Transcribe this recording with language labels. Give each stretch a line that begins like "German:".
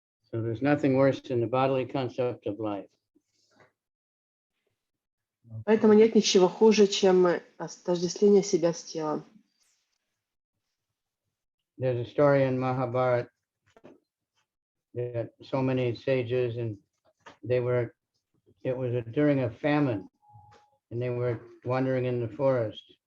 English: So there's nothing worse than the bodily concept of life.
Russian: Поэтому нет ничего хуже, чем отождествление себя с телом.
English: There's a story in Mahabharata that so many sages, and it was during a famine, and they were wandering in the forest.